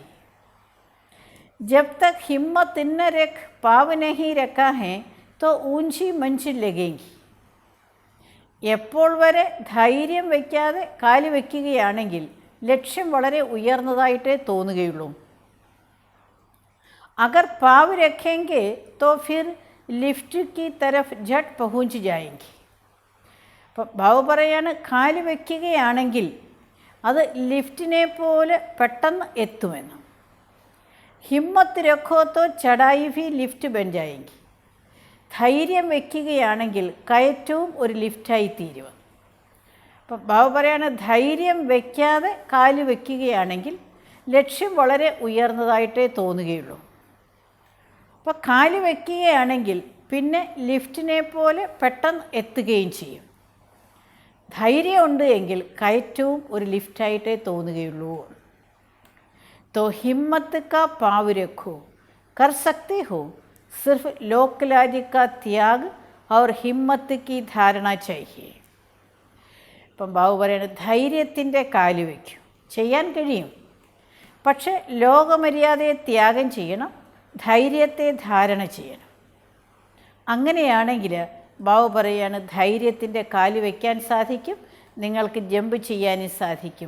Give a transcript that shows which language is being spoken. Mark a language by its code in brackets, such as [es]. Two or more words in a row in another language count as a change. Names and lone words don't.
[hi] जब तक हिम्मत इन्ना रख पाँव नहीं रखा है तो ऊँची मंज़िल लगेगी. [ml] എപ്പോൾ വരെ ധൈര്യം വയ്ക്കാതെ കാല് വയ്ക്കുകയാണെങ്കിൽ ലക്ഷ്യം വളരെ ഉയർന്നതായിട്ടേ തോന്നുകയുള്ളൂ. [hi] अगर पाव रखेंगे तो फिर लिफ्ट की तरफ झट पहुँच जाएंगे. [ml] അപ്പം ബാബ പറയാണ്, കാല് വയ്ക്കുകയാണെങ്കിൽ അത് ലിഫ്റ്റിനെ പോലെ പെട്ടെന്ന് എത്തുമെന്ന്. [hi] हिम्मत रखो तो चढ़ाई भी लिफ़्ट बन जाएगी. [ml] ധൈര്യം വയ്ക്കുകയാണെങ്കിൽ കയറ്റവും ഒരു ലിഫ്റ്റായി തീരും. അപ്പം ബാബ പറയാണ്, ധൈര്യം വയ്ക്കാതെ കാല് വയ്ക്കുകയാണെങ്കിൽ ലക്ഷ്യം വളരെ ഉയർന്നതായിട്ടേ തോന്നുകയുള്ളൂ. അപ്പോൾ കാല് വയ്ക്കുകയാണെങ്കിൽ പിന്നെ ലിഫ്റ്റിനെ പോലെ പെട്ടെന്ന് എത്തുകയും ചെയ്യും. ധൈര്യമുണ്ട് എങ്കിൽ കയറ്റവും ഒരു ലിഫ്റ്റായിട്ടേ തോന്നുകയുള്ളൂ. [hi] तो हिम्मत का पाव रखो, कर सकते हो, सिर्फ लोकलाज का त्याग और हिम्मत की धारणा चाहिए. [ml] ഇപ്പം ബാബു പറയുന്നത്, ധൈര്യത്തിൻ്റെ കാല് വയ്ക്കും, ചെയ്യാൻ കഴിയും, പക്ഷെ ലോകമര്യാദയെ ത്യാഗം ചെയ്യണം, ധൈര്യത്തെ ധാരണ ചെയ്യണം. അങ്ങനെയാണെങ്കിൽ ബാബു പറയാണ്, ധൈര്യത്തിൻ്റെ കാല് വയ്ക്കാൻ സാധിക്കും, നിങ്ങൾക്ക് ജമ്പ് ചെയ്യാനും സാധിക്കും.